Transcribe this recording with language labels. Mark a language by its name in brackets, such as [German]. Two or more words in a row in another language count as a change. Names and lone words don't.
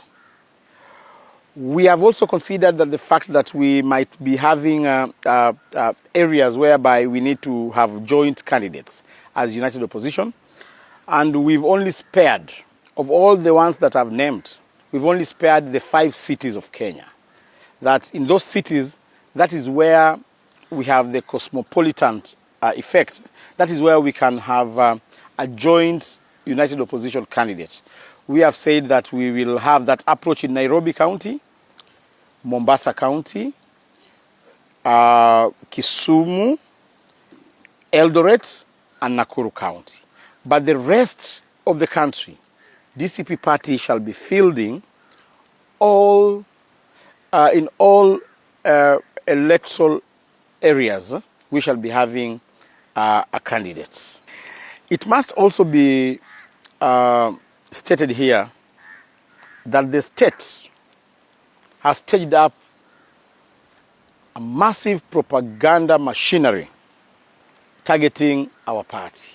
[English] We have also considered that the fact that we might be having areas whereby we need to have joint candidates as united opposition, and we've only spared, of all the ones that I've named, we've only spared the 5 cities of Kenya. That in those cities, that is where we have the cosmopolitan effect. That is where we can have a joint united opposition candidate. We have said that we will have that approach in Nairobi County, Mombasa County, Kisumu, Eldoret, and Nakuru County. But the rest of the country, DCP party shall be fielding all in all electoral areas. We shall be having a candidate. It must also be stated here that the state has staged up a massive propaganda machinery targeting our party.